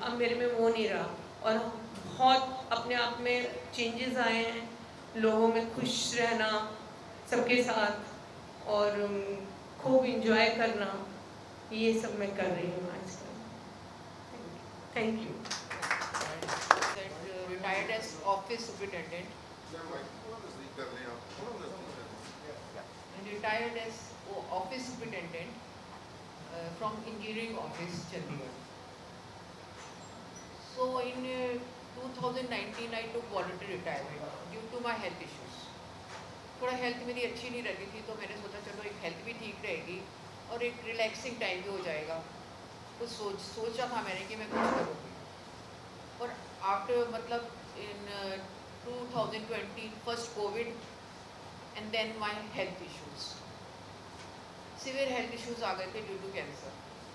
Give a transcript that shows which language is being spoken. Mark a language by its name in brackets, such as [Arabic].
[Hindi] अब मेरे में वो नहीं रहा, और बहुत अपने आप में चेंजेस आए हैं, लोगों में खुश रहना सबके साथ, और खूब इंजॉय करना, ये सब मैं कर रही हूँ आजकल। [English] Thank you. Retired as office superintendent and retired as office superintendent from engineering office Chandigarh. So in 2019 I took voluntary retirement due to my health issues. [Hindi] थोड़ा हेल्थ मेरी अच्छी नहीं रहती थी, तो मैंने सोचा चलो एक हेल्थ भी ठीक रहेगी और एक रिलैक्सिंग टाइम भी हो जाएगा। तो सोचा था मैंने कि मैं कुछ करूँगी। [English] और आफ्टर [Hindi] मतलब [English] in 2020 first covid and then my health issues, severe health issues [Hindi] आ गए थे [English] Due to cancer.